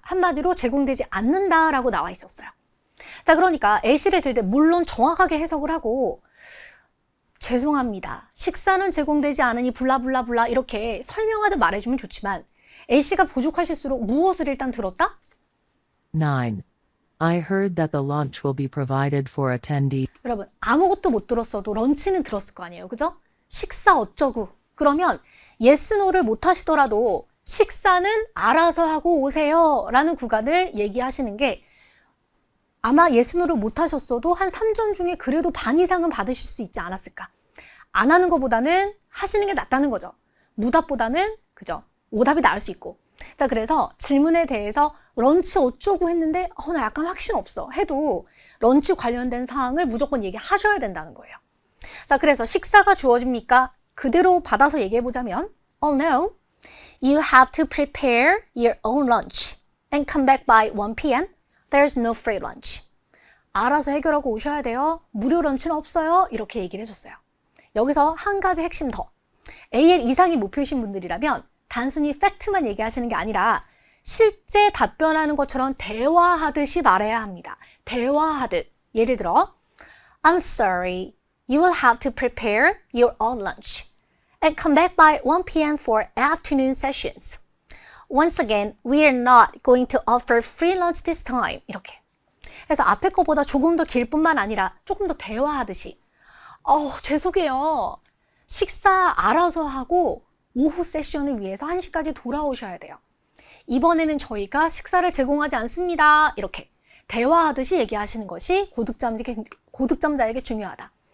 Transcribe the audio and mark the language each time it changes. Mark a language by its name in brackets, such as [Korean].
[Korean] 한마디로 제공되지 않는다라고 나와 있었어요. 자, 그러니까 A씨를 들 때 물론 정확하게 해석을 하고 죄송합니다. 식사는 제공되지 않으니 블라블라블라 이렇게 설명하듯 말해주면 좋지만 A씨가 부족하실수록 무엇을 일단 들었다? [English] 9. I heard that the lunch will be provided for attendees. [Korean] 여러분 아무것도 못 들었어도 런치는 들었을 거 아니에요. 그죠? 식사 어쩌고. 그러면 yes, no를 못 하시더라도 식사는 알아서 하고 오세요 라는 구간을 얘기하시는 게 아마 yes, no를 못 하셨어도 한 3점 중에 그래도 반 이상은 받으실 수 있지 않았을까. 안 하는 것보다는 하시는 게 낫다는 거죠. 무답보다는 그죠? 오답이 나을 수 있고. 자, 그래서 질문에 대해서 런치 어쩌고 했는데 나 약간 확신 없어 해도 런치 관련된 사항을 무조건 얘기하셔야 된다는 거예요. 자, 그래서 식사가 주어집니까? 그대로 받아서 얘기해보자면 [English] Oh no, you have to prepare your own lunch and come back by 1 p.m. There's no free lunch. [Korean] 알아서 해결하고 오셔야 돼요. 무료 런치는 없어요. 이렇게 얘기를 해줬어요. 여기서 한 가지 핵심 더. AL 이상이 목표이신 분들이라면 단순히 팩트만 얘기하시는 게 아니라 실제 답변하는 것처럼 대화하듯이 말해야 합니다. 대화하듯. 예를 들어 [English] I'm sorry, you will have to prepare your own lunch and come back by 1 p.m. for afternoon sessions. Once again, we are not going to offer free lunch this time. [Korean] 이렇게. 그래서 앞에 거보다 조금 더 길 뿐만 아니라 조금 더 대화하듯이 죄송해요. 식사 알아서 하고 오후 세션을 위해서 1시까지 돌아오셔야 돼요. 이번에는 저희가 식사를 제공하지 않습니다. 이렇게 대화하듯이 얘기하시는 것이 고득점자에게 중요하다.